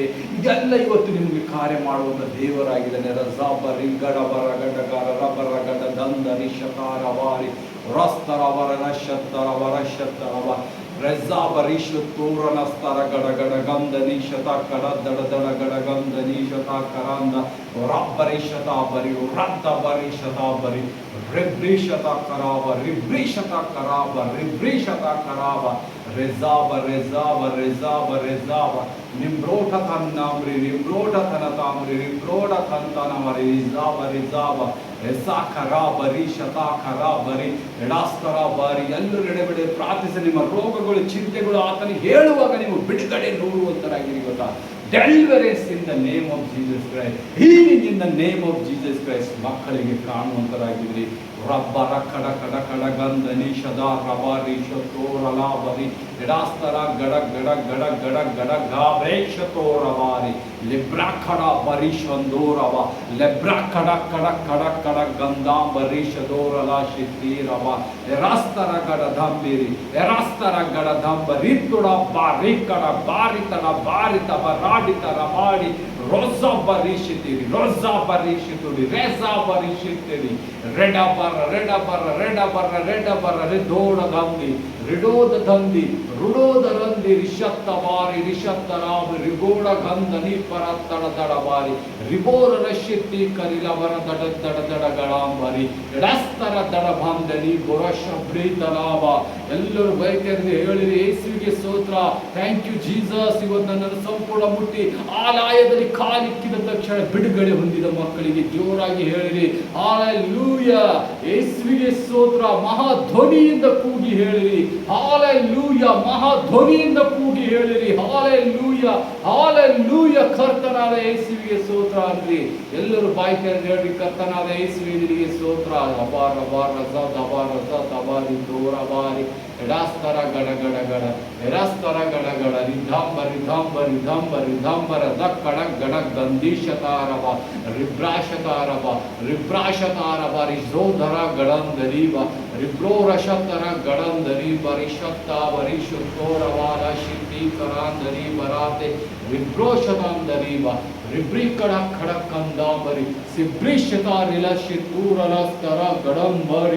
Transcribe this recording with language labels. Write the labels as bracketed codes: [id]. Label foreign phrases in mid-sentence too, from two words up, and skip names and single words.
[kn] ಇದೆಲ್ಲ ಇವತ್ತು ನಿಮಗೆ ಕಾರ್ಯ ಮಾಡುವಂತ ದೇವರಾಗಿದ್ದಾನೆ. ರಜಾಬರಿ ಗಡಬರ ಗಡಗಾರ ರಬರ ಗಡ ದಂದರಿ ಶಕಾರ ವಾರಿ ರಸ್ತರವರ ನಶತ್ತರವರ ಶತ್ತರವ ರೆಜಾಬರೀಶು ತೂರನಸ್ತರ ಗಡಗಡ ಗಂಧನಿ ಶತ ಕಡ ದಡ ದಡ ಗಡ ಗಂಧನಿ ಶತ ಕರಂದ ರಬ್ಬರಿಶತ ಬರಿ ರದ್ದ ಬರಿ ಶತ ಬರಿ ರಿಬ್ರಿಶತ ಕರಾವ ರಿಬ್ರಿಶತ ಕರಾವ ರಿಬ್ರಿಶತ ಕರಾವ ರೆಜಾಬ ರೆಜಾಬ ರೆಜಾಬ ರೆಜಾಬ ನಿಮ್ರೋಟ ತನ್ನಾಮ್ರಿ ನಿಮ್ರೋಟ ತನ ತಾಮ್ರಿ ನಿಮ್ರೋಟ ತಂತನಮರಿ ರಿಜಾಬ ರಿಜಾಬ ಎಸಾ ಖರಾ ಬರಿ ಶತಾ ಖರಾ ಬರಿ ಎಡಾಸ್ತರ ಬಾರಿ. ಎಲ್ಲರೂ ಎಡೆಬಿಡೆ ಪ್ರಾರ್ಥಿಸಿ ನಿಮ್ಮ ರೋಗಗಳು ಚಿಂತೆಗಳು ಆತನಿಗೆ ಹೇಳುವಾಗ ನೀವು ಬಿಡುಗಡೆ ನೋಡುವಂತರಾಗಿರಿ. [en] ಗೊತ್ತಾ, deliverance in the name of Jesus Christ, healing in the name of Jesus Christ [kn] ಮಕ್ಕಳಿಗೆ ಕಾಣುವಂತರಾಗಿದ್ರಿ. ರಬ್ಬರ ಕಡ ಕಡ ಕಡ ಗಂಧನಿ ಶದಾ ರಬಾರಿ ಶತೋರಲಾಬರಿ ಎಡಾಸ್ತರ ಗಡ ಗಡ ಗಡ ಗಡ ಗಡ ಗಾಬ್ರೇಶತೋರವಾರಿ ಲಿಬ್ರಾ ಖಡ ಬರೀಶಂದೋರವ ಲೆಬ್ರಾ ಕಡ ಕಡ ಕಡ ಕಡ ಗಂಧಾಂಬರಿ ಶದೋರಲ ಶಿತೀರವ ಎರಾಸ್ತರ ಗಡ ದಂಬಿರಿ ಎರಾಸ್ತರ ಗಡ ದಂಬರಿ ತುಡ ಬಾರಿ ಕಡ ಬಾರಿ ತಡ ಬಾರಿ ತಬ ರಾಡಿ ತರ ಮಾಡಿ ರೋಜಾ ಬರೀಶಿತೀರಿ ರೋಜಾ ಬರೀಶಿತುಡಿ ರೇಜಾ ಬರೀಶಿತೀರಿ ರೆಡ ಬರ ರೆಡ ಬರ ರೆಡ ಬರ ರೆಡ ಬರ ರೆದೋಡ ದಂದಿ ರಿಡೋದ ದಂದಿ ರುಡೋದ ರಂದಿ ರಿಷತ್ತ ಬಾರಿ ರಿಷತ್ತ ರಾಮ ರಿಗೋಡ ಗಂಧ ನೀಪರ ತಡ ತಡ ಬಾರಿ ರಿಬೋರ ರಶಿತಿ ಕರಿಲವರ ದಡ ದಡ ದಡ ಗಳಾಂಬರಿ ಎಡಸ್ತರ ದಡ ಬಾಂಧನಿ ಗೊರಶ ಪ್ರೀತಲಾಭ. ಎಲ್ಲರೂ ಬೈಕರಿಗೆ ಹೇಳಿರಿ, ಯೇಸುವಿಗೆ ಸ್ತೋತ್ರ, [en] thank you Jesus. [kn] ಇವತ್ತು ನನ್ನನ್ನು ಸಂಪೂರ್ಣ ಮುಟ್ಟಿ ಆಲಯದಲ್ಲಿ ಕಾಲಿಕ್ಕಿದ ತಕ್ಷಣ ಬಿಡುಗಡೆ ಹೊಂದಿದ ಮಕ್ಕಳಿಗೆ ಜೋರಾಗಿ ಹೇಳಿರಿ ಹಲ್ಲೆಲೂಯಾ, ಯೇಸುವಿಗೆ ಸ್ತೋತ್ರ. ಮಹಾ ಧ್ವನಿಯಿಂದ ಕೂಗಿ ಹೇಳಿರಿ ಹಾಲೆಲೂಯ, ಮಹಾಧ್ವನಿಯಿಂದ ಕೂಗಿ ಹೇಳಿರಿ ಹಾಲೆಲೂಯ, ಹಾಲೆಲೂಯ. ಕರ್ತನಾದ ಯೇಸುವಿಗೆ ಸ್ತೋತ್ರ ಅನ್ರಿ. ಎಲ್ಲರೂ ಬಾಯಿ ತೆರೆದು ಹೇಳ್ರಿ, ಕರ್ತನಾದ ಯೇಸುವಿಗೆ ಸ್ತೋತ್ರ. ಅಬಾರ ಅಬಾರ ರಜ ಅಬಾರ ರಜ ಅಬಾರಿ ತೋರ ಬಾರಿ ಎಡಾಸ್ತರ ಗಡ ಗಡ ಗಡ ಎಡಾಸ್ತರ ಗಡ ಗಡ ರಿಧಾಂಬ ರಿಧಾಂಬ ರಿಧಾಂಬ ರಿಧಾಂಬರ ದಕ್ಕಡ ಗಡ ಗಂಧೀಶತಾರವ ರಿಬ್ರಾಶತಾರವ ರಿಬ್ರಾಶತಾರವ ರಿಜೋಧರ ಗಡಂದರೀವ ರಿಬ್ರೋರಶತರ ಗಡಂದರೀವ ರಿಷತ್ತ ವರಿಷುತ್ತೋರವಾದ ಶಿದ್ದೀಕರಾಂದರಿ ಬರಾತೆ ವಿಬ್ರೋಷದಾಂದರೀವ ರಿಬ್ರಿಕಡ ಖಡಕಂದಾಂಬರಿ ಸಿಬ್ರಿಷತಾರಿಲ ಶಿತ್ತೂರಲಸ್ತರ ಗಡಂಬರಿ